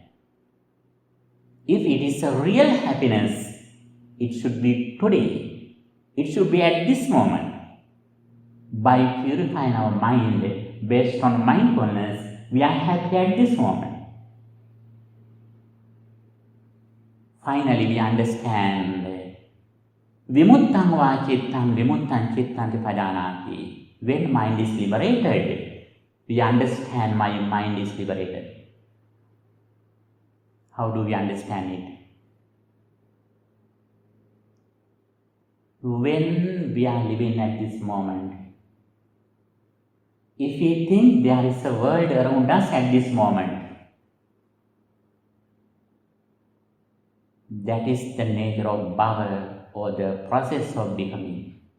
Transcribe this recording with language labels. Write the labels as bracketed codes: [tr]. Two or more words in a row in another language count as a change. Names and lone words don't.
[en] If it is a real happiness, it should be today. It should be at this moment. By purifying our mind based on mindfulness, we are happy at this moment. Finally, we understand [pi] vimuttang va cittang vimuttam cittam pajanati. [en] When mind is liberated, we understand my mind is liberated. How do we understand it? When we are living at this moment, if we think there is a world around us at this moment, that is the nature of bhava, or the process of becoming.